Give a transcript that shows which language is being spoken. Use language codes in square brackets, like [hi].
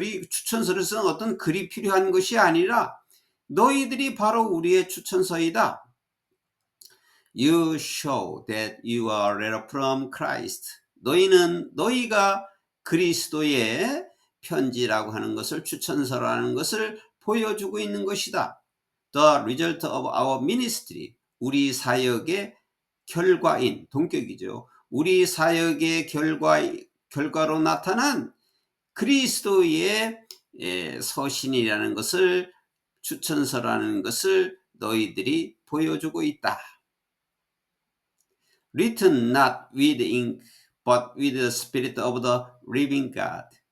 [ko] 추천서를 쓴 어떤 글이 필요한 것이 아니라 너희들이 바로 우리의 추천서이다. [en] You show that you are a letter from Christ. [ko] 너희가 그리스도의 편지라고 하는 것을, 추천서라는 것을 보여주고 있는 것이다. [en] The result of our ministry. [ko] 우리 사역의 결과인, 동격이죠. 우리 사역의 결과로 나타난 그리스도의 서신이라는 것을, 추천서라는 것을 너희들이 보여주고 있다. [en] Written not with ink, but with the Spirit of the living God.